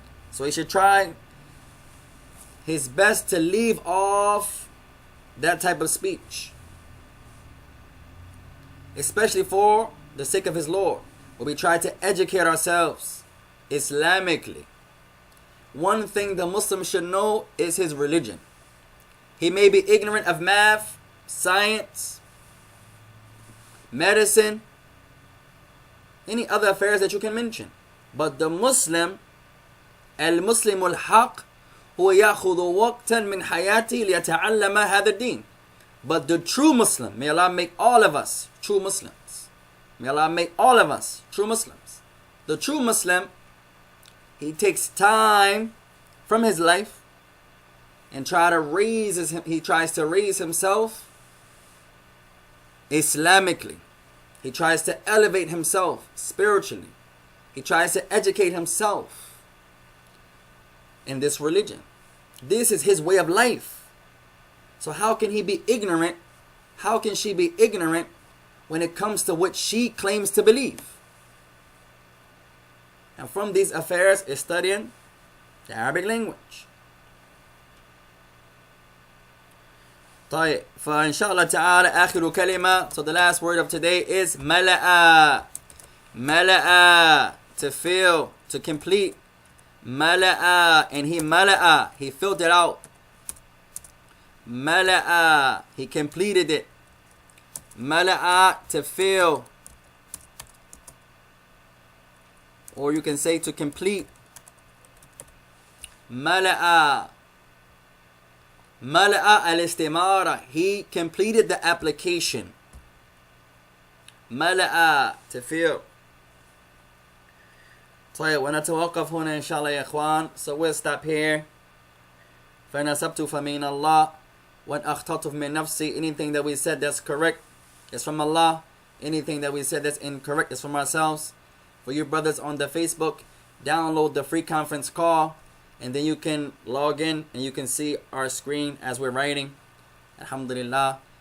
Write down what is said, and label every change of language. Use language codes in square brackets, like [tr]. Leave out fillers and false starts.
[en] So he should try his best to leave off that type of speech, especially for the sake of his Lord, where we try to educate ourselves Islamically. One thing the Muslim should know is his religion. He may be ignorant of math, science, medicine, any other affairs that you can mention. But the Muslim, [ar] المسلم الحق هو يأخذ وقتا من حياته ليتعلم هذا الدين. [en] But the true Muslim, may Allah make all of us true Muslims. May Allah make all of us true Muslims. The true Muslim, he takes time from his life and he tries to raise himself Islamically. He tries to elevate himself spiritually. He tries to educate himself in this religion. This is his way of life. So how can he be ignorant? How can she be ignorant when it comes to what she claims to believe? And from these affairs is studying the Arabic language. [ar] طيب فإن شاء الله تعالى آخر كلمة. [en] So the last word of today is ملأ. ملأ, to fill, to complete. ملأ, and he ملأ, he filled it out. ملأ, he completed it. ملأ, to fill, or you can say to complete. ملأ, [ar] Mala'a al-istimara. [en] He completed the application. [ar] Mala'a. Tabeer. طيب ونتوقف هنا إن شاء الله يا إخوان. [en] So we'll stop here. [ar] فإن أصبت فمن الله وإن أخطأت من نفسي. [en] Anything that we said that's correct is from Allah. Anything that we said that's incorrect is from ourselves. For you brothers on the Facebook, download the free conference call, and then you can log in and you can see our screen as we're writing. Alhamdulillah.